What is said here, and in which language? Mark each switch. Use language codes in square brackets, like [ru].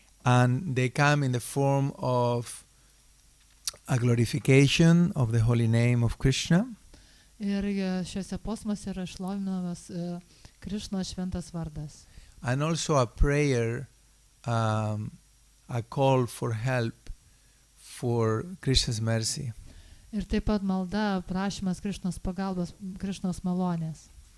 [en] And they come in the form of a glorification of the holy name of Krishna. [lt] Ir šiuose posmuose yra šlovinamas Krišnos šventas vardas. [en] And also a prayer, a call for help for Krishna's mercy. [lt] Ir taip pat malda, prašymas Krišnos pagalbos, Krišnos malonės.